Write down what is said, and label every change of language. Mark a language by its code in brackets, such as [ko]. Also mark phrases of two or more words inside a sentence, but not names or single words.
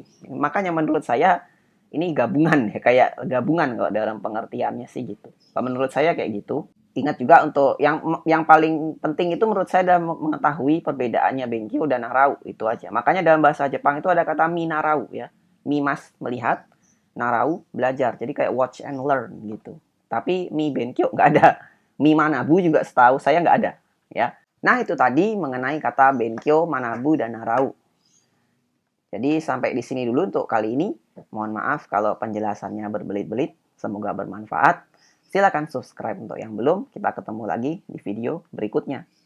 [id] Makanya menurut saya ini gabungan ya, kayak gabungan kalau dalam pengertiannya sih gitu. Kalau menurut saya kayak gitu. Ingat juga untuk yang paling penting itu menurut saya adalah mengetahui perbedaannya benkyo dan narau, itu aja. Makanya dalam bahasa Jepang itu ada kata minarau ya. Mimas melihat, narau belajar. Jadi kayak [en] watch and learn [id] gitu. Tapi mi benkyo nggak ada. Mi manabu juga setahu saya nggak ada ya. Nah itu tadi mengenai kata benkyo, manabu, dan narau. Jadi sampai di sini dulu untuk kali ini. Mohon maaf kalau penjelasannya berbelit-belit. Semoga bermanfaat. Silakan subscribe untuk yang belum. Kita ketemu lagi di video berikutnya.